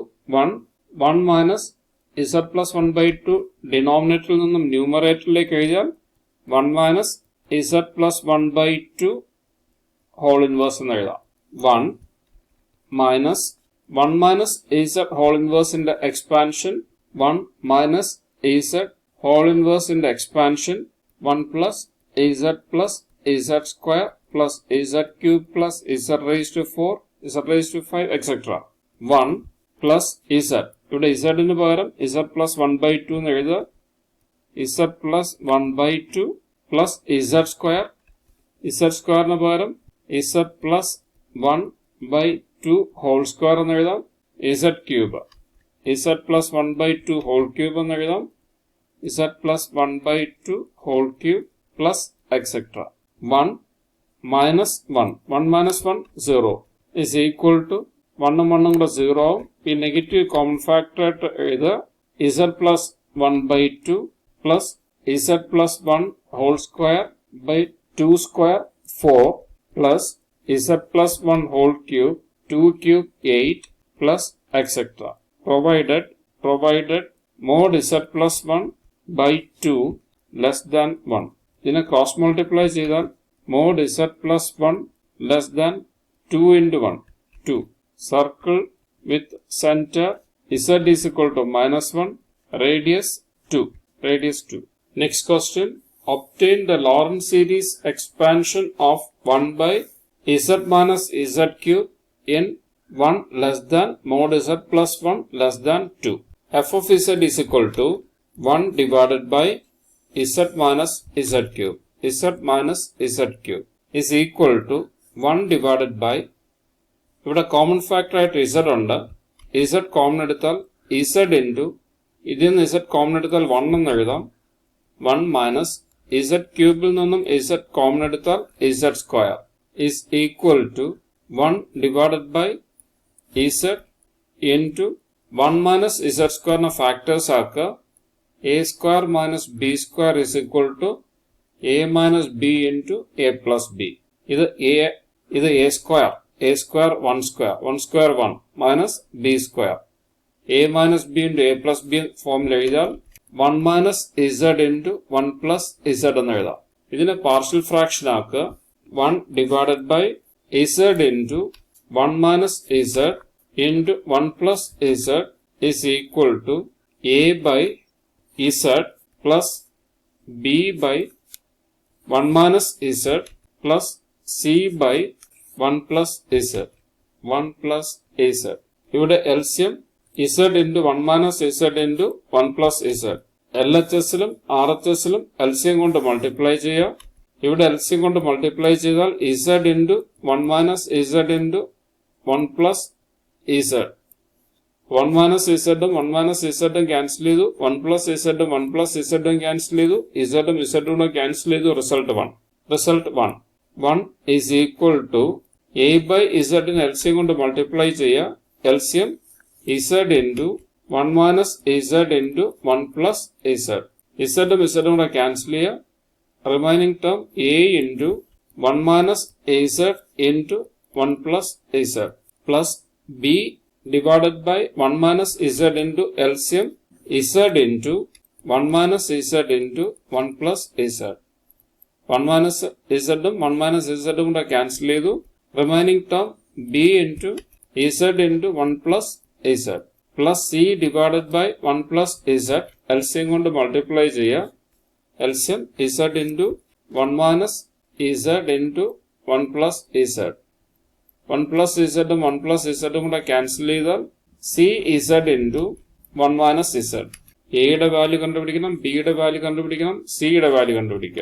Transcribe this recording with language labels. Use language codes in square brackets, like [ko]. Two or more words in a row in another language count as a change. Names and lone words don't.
[en] 1 minus Z plus 1 by 2 [ml] ഡിനോമിനേറ്ററിൽ നിന്നും ന്യൂമറേറ്ററിലേക്ക് എഴുതിയാൽ [en] 1 minus Z plus 1 by 2 whole inverse [ml] എന്ന് എഴുതാം. [en] 1 minus Z whole inverse in the expansion 1 minus Z whole inverse into expansion 1 plus z plus z square plus z cube plus z raised to 4, z raised to 5, etc. 1 plus z. [ml] ഇവിടെ z ന് പകരം [en] z plus 1 by 2 [ml] എന്ന് എഴുതുക. [en] z plus 1 by 2 plus z square. z square [ml] ന് പകരം [en] z plus 1 by 2 whole square [ml] എന്ന് എഴുതാം. [en] z cube. z plus 1 by 2 whole cube [ml] എന്ന് എഴുതാം. [en] z plus 1 by 2 whole cube plus etc. 1 minus 1. 1 minus 1, 0 is equal to [ml] 1 ഉം 1 ഉം കൂടെ 0 ആവും. ഈ [en] negative common factor [ml] ആയിട്ട് എഴുതുക. [en] z plus 1 by 2 plus z plus 1 whole square by 2 square 4 plus z plus 1 whole cube 2 cube 8 plus etc. Provided mod z plus 1 by 2 less than 1. ഇതിനെ cross multiply ചെയ്താൽ mod z plus 1 less than 2 into 1. 2. Circle with center z is equal to minus 1. Radius 2. Next question. Obtain the Lorentz series expansion of 1 by z minus z cube in 1 less than mod z plus 1 less than 2. F of z is equal to 1 divided by z minus z cube. Z minus z cube is equal to 1 divided by, [ml] ഇവിടെ [en] common factor [ml] ആയിട്ട് z ഉണ്ട്. [en] z common [ml] എടുത്താൽ [en] z into [ml] ഇതിൽ നിന്ന് [en] z common [ml] എടുത്താൽ 1 എന്ന് എഴുതാം. [en] 1 മൈനസ് z [ml] ക്യൂബിൽ നിന്നും [en] z കോമൺ എടുത്താൽ z സ്ക്വയർ is equal to 1 divided by z into 1 minus z square ഫാക്ടേഴ്സ് ആക്കുക. a square minus b square is equal to a minus b into a plus b. ഇത് a square 1 square 1 minus b square. a minus b into a plus b ഫോമിൽ എഴുതിയാൽ 1 minus z into 1 plus z [ml] എന്ന് എഴുതാം. ഇതിനെ പാർഷ്യൽ ഫ്രാക്ഷൻ ആക്കുക. [en] 1 divided by z into 1 minus z into 1 plus z is equal to a by z plus b by 1 minus z plus c by 1 plus z. 1 plus z. ഇവിടെ LCM z into 1 minus z into 1 plus z. [ml] LHSലും RHSലും LCM കൊണ്ട് മൾട്ടിപ്ലൈ ചെയ്യുക. ഇവിടെ LCM കൊണ്ട് മൾട്ടിപ്ലൈ ചെയ്താൽ [en] z into 1 minus z into 1 plus z. 1 minus z [ml] ഉം [en] 1 minus z [ml] ഉം ക്യാൻസൽ ചെയ്തു. [en] 1 plus z [ml] ഉം [en] 1 plus z [ml] ഉം ക്യാൻസൽ ചെയ്തു. z ഉം z ഉം ക്യാൻസൽ ചെയ്തു. റിസൾട്ട് 1. [en] 1 is equal to a by z [ml] ന് LCM കൊണ്ട് മൾട്ടിപ്ലൈ ചെയ്യുക. [en] LCM z into 1 minus z into 1 plus z. [ml] z ഉം z ഉം ക്യാൻസൽ ചെയ്യുക. [en] remaining term a into 1 minus z into 1 plus z plus b divided by 1 minus z into LCM z into 1 minus z into 1 plus z. [ml] 1 minus z ഉം 1 minus z ഉം ക്യാൻസൽ ചെയ്തു. [en] remaining term b into z into 1 plus z plus c divided by 1 plus z. [ml] LCM കൊണ്ട് മൾട്ടിപ്ലൈ ചെയ്യുക. [en] LCM z into 1 minus z into 1 plus z. 1 plus z ഉം 1 plus z [ml] ഉം കൂടെ ക്യാൻസൽ ചെയ്താൽ [en] c z into 1 minus z. [ml] a യുടെ വാല്യൂ കണ്ടുപിടിക്കണം, b യുടെ വാല്യൂ കണ്ടുപിടിക്കണം, c യുടെ വാല്യൂ കണ്ടുപിടിക്കുക.